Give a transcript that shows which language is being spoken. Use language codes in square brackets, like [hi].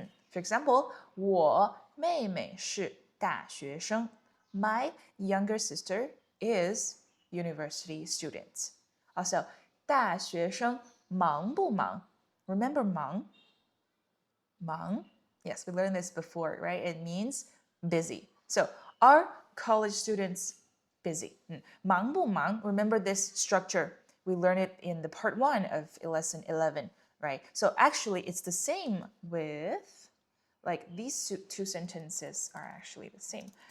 [en] For example, [zh] 我妹妹是大学生. [en] My younger sister is university student. [zh] Also, 大学生忙不忙? Remember 忙?忙? [en] Yes, we learned this before, right? It means busy. So, are college students busy? [zh] 忙不忙? [en] Remember this structure. We learned it in the part 1 of lesson 11, right? So actually, it's the same with, like these two sentences are actually the same.